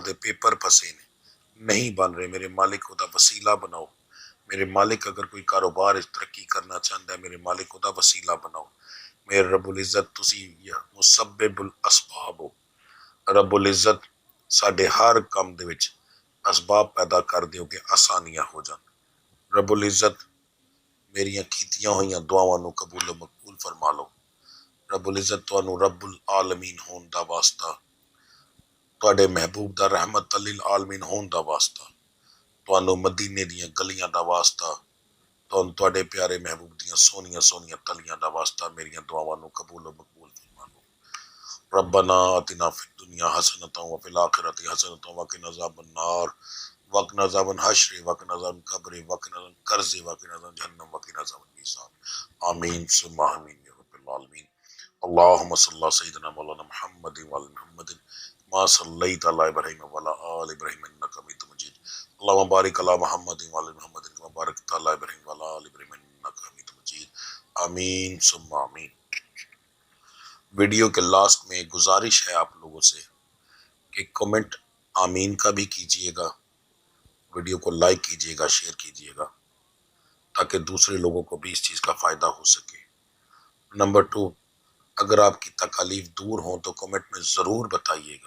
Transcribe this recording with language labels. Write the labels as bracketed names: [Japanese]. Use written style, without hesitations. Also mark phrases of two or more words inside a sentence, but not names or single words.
[Punjabi] دے پیپر پھسے نے نہیں بن رہے میرے مالک خدا وسیلہ بناؤ میرے مالک اگر کوئی کاروبار ترقی کرنا چاہتا ہے میرے مالک خدا وسیلہ بناؤ میرے رب العزت تسی مسبب الاسباب ہو رب العزت ساڈے ہر کام دے وچ اسباب پیدا کر دیو کہ آسانیاں ہو جان رب العزت میریاں کیتیاں ہوئیاں دعاواں نو قبول و مقبول فرما لو رب العزت تانوں رب العالمین ہون دا واسطہ تواڈے محبوب دا رحمت للعالمین ہون دا واسطہ تانوں مدینے دیاں گلیاں دا واسطہ تواڈے پیارے محبوب دیاں سونیاں سونیاں تلیاں دا واسطہ میریاں دعاواں نو قبول و مقبول فرما لو [Arabic] ربنا آتنا فی الدنیا حسنۃ وفی الآخرۃ حسنۃ وقنا عذاب النار وقنا عذاب الحشر وقنا عذاب القبر وقنا عذاب القرض وقنا عذاب جہنم وقنا عذاب المیزان آمین ثم آمین یا رب العالمین اللهم صل على سيدنا مولانا محمد وعلى محمد ما صليت على ابراهيم وعلى ال ابراهيم انك حميد مجيد اللهم بارك على محمد وعلى محمد كما باركت على ابراهيم وعلى ال ابراهيم انك حميد مجيد آمین ثم آمین۔ [Urdu] ویڈیو کے لاسٹ میں ایک گزارش ہے آپ لوگوں سے کہ کمنٹ آمین کا بھی کیجئے گا، ویڈیو کو لائک کیجئے گا، شیئر کیجئے گا تاکہ دوسرے لوگوں کو بھی اس چیز کا فائدہ ہو سکے۔ نمبر 2، اگر آپ کی تکالیف دور ہوں تو کمنٹ میں ضرور بتائیے گا۔